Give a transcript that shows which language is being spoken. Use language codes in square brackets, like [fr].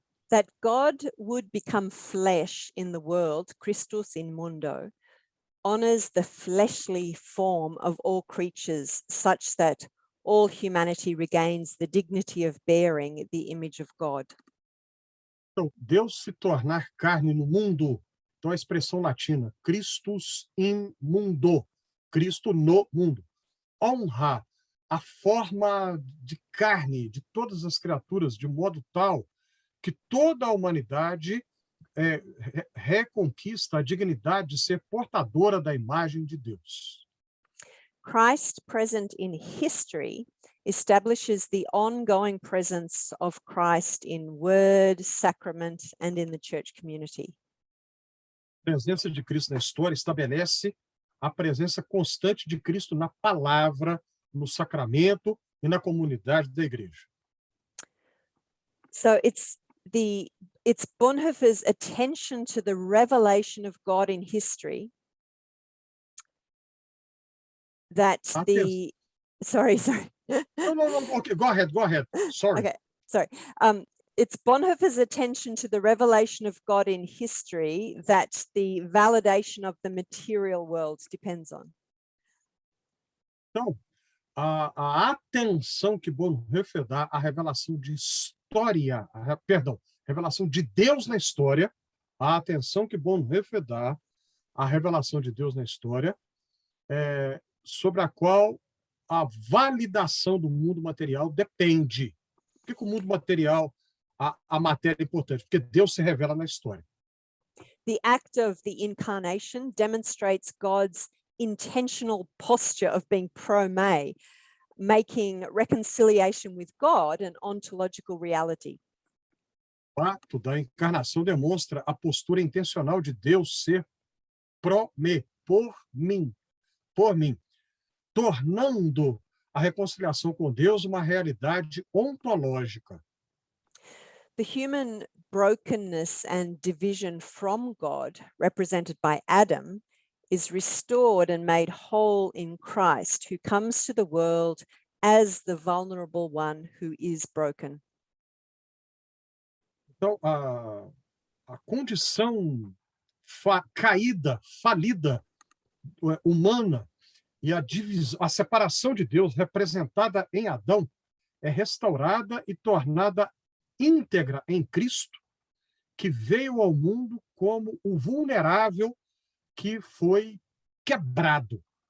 [en] That God would become flesh in the world, Christus in mundo, honors the fleshly form of all creatures such that all humanity regains the dignity of bearing the image of God. [pt] Então, Deus se tornar carne no mundo, então a expressão latina, Christus in mundo, Cristo no mundo, honrar a forma de carne de todas as criaturas de modo tal que toda a humanidade reconquista a dignidade de ser portadora da imagem de Deus. [en] Christ present in history establishes the ongoing presence of Christ in word, sacrament, and in the church community. [pt] A presença de Cristo na história estabelece a presença constante de Cristo na palavra, no sacramento e na comunidade da igreja. [en] So it's Bonhoeffer's attention to the revelation of God in history that sorry. No. Okay, go ahead. Sorry. Okay, sorry. It's Bonhoeffer's attention to the revelation of God in history that the validation of the material world depends on. [pt] Então, a atenção que Bonhoeffer dá à revelação de história, revelação de Deus na história, a atenção que Bonhoeffer dá à revelação de Deus na história, sobre a qual a validação do mundo material depende. Por que o mundo material, a matéria é importante? Porque Deus se revela na história. [en] The act of the incarnation demonstrates God's intentional posture of being pro-me, making reconciliation with God an ontological reality. [pt] O ato da encarnação demonstra a postura intencional de Deus ser pró-me, por mim, tornando a reconciliação com Deus uma realidade ontológica. [en] The human brokenness and division from God, represented by Adam, is restored and made whole in Christ, who comes to the world as the vulnerable one who is broken. [pt] Então, a condição caída, falida, humana, e a separação de Deus representada em Adão é restaurada e tornada íntegra em Cristo, que veio ao mundo como o vulnerável que foi quebrado.